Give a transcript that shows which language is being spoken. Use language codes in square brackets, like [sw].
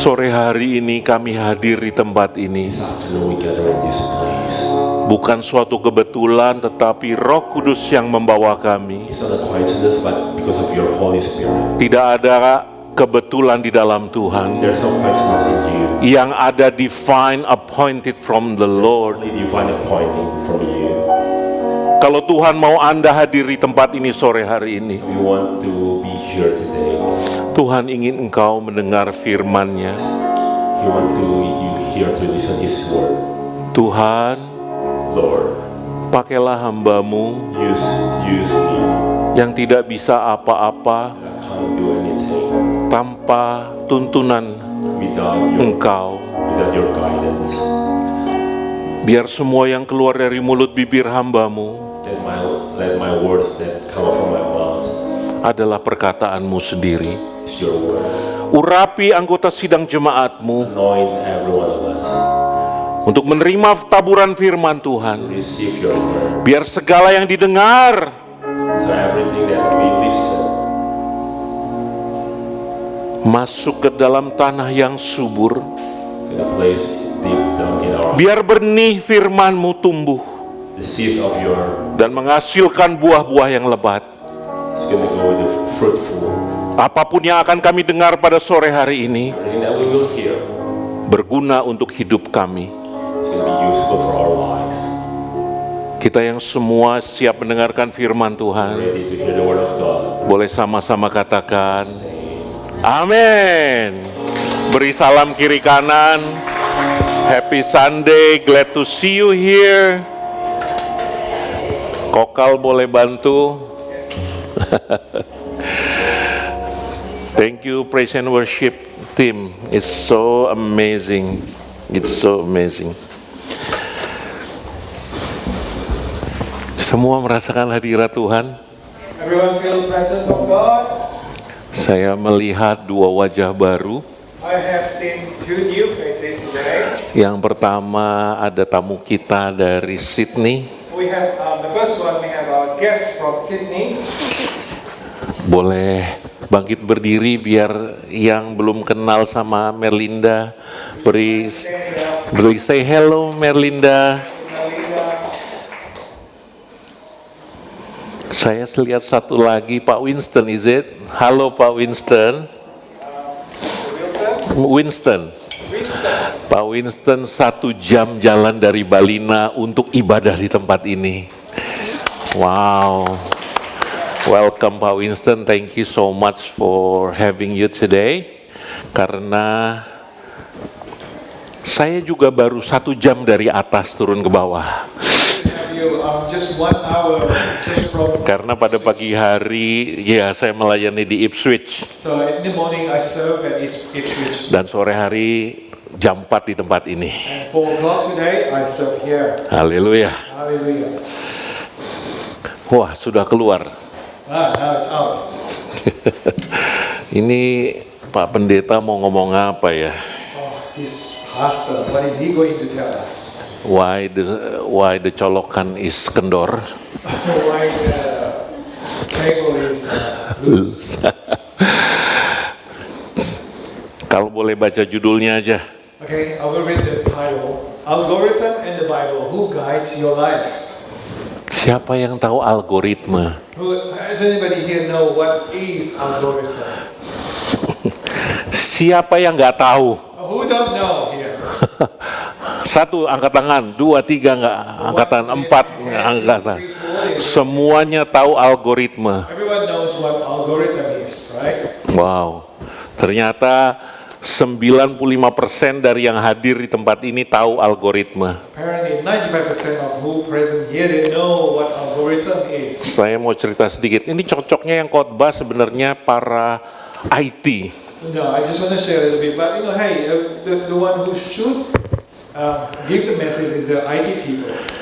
[id] sore hari ini kami hadir di tempat ini. [en] this afternoon we gather in this place. [id] Bukan suatu kebetulan, tetapi Roh Kudus yang membawa kami. [en] It's not a coincidence, but because of your Holy Spirit. [id] Tidak ada kebetulan di dalam Tuhan. [en] There's no coincidence in you. [id] Yang ada [en] divine appointed from the Lord. Only divine appointing from you. [id] Kalau Tuhan mau Anda hadir di tempat ini sore hari ini, [en] We want to be here today. [id] Tuhan ingin engkau mendengar firman-Nya. [en] You want to you here to listen His word. [id] Tuhan, [en] Lord, [id] pakailah hamba-Mu [en] use me. [id] yang tidak bisa apa-apa [en] I can't do anything [id] tanpa tuntunan engkau. [en] without your guidance. [id] Biar semua yang keluar dari mulut bibir hamba-Mu [en] Let my words that come from my mouth [id] adalah perkataan-Mu sendiri. [en] is your word. [id] Urapi anggota sidang jemaat-Mu [en] Anoint every one of us. [id] untuk menerima taburan firman Tuhan. [en] Receive your word. [id] Biar segala yang didengar [en] So everything that we listen [id] masuk ke dalam tanah yang subur. [en] in a place deep down in our heart. [id] Biar benih firman-Mu tumbuh [en] The seeds of your [id] dan menghasilkan buah-buah yang lebat. [en] is going to go with the fruitful. [id] Apapun yang akan kami dengar pada sore hari ini [en] Everything that we will hear [id] berguna untuk hidup kami. [en] is going to be useful for our life. [id] Kita yang semua siap mendengarkan firman Tuhan, Ready to hear the word of God. boleh sama-sama katakan amin. Beri salam kiri kanan. [en] Happy Sunday, glad to see you here. [id] Kokal boleh bantu. [en] Thank you, praise and worship team. It's so amazing. It's so amazing. [id] Semua merasakan hadirat Tuhan. [en] Everyone feel the presence of God? [id] Saya melihat dua wajah baru. [en] I have seen two new faces today. [id] Yang pertama ada tamu kita dari Sydney. [en] We have the first one. We have our guest from Sydney. [id] Boleh bangkit berdiri biar yang belum kenal sama Merlinda beri [en] say hello [id] Merlinda. Saya lihat satu lagi Pak Winston, [en] is it? [id] Halo Pak Winston. Winston. Pak Winston 1 jam jalan dari Balina untuk ibadah di tempat ini. [en] Wow. Welcome Pak Winston, thank you so much for having you today. [id] Karena saya juga baru 1 jam dari atas turun ke bawah. [en] Just 1 hour just from. [id] Karena pada pagi hari, ya saya melayani di Ipswich. [en] So in the morning I serve at Ipswich. [id] Dan sore hari jam 4 di tempat ini. [en] And 4 o'clock today I serve here. [id] Haleluya. [en] Hallelujah. [id] Wah, sudah keluar. [en] Now it's out. [id] Ini Pak Pendeta mau ngomong apa ya? [en] Oh, this pastor, what is he going to tell us? why the [id] colokan [en] is [id] kendor? [en] Why the cable is loose? [id] Kalau boleh baca judulnya aja. [en] Okay, I will read the title. Algorithm in the Bible. Who guides your life? [id] Siapa yang tahu algoritma? [en] Does anybody here know what is algorithm? [id] Siapa yang nggak tahu? [en] Who don't know here? [id] Satu angkat tangan, dua, tiga nggak angkatan, empat nggak angkatan. Semuanya tahu algoritma. [en] Everyone knows what algorithm is, right? [id] Wow, ternyata 95% dari yang hadir di tempat ini tahu algoritma. [en] Apparently 95% of who present here, they know what algorithm is. [id] Saya mau cerita sedikit. Ini cocoknya yang khotbah sebenarnya para IT. [en] No, I just want to share a little bit. But hey, the one who should give the message is the IT people.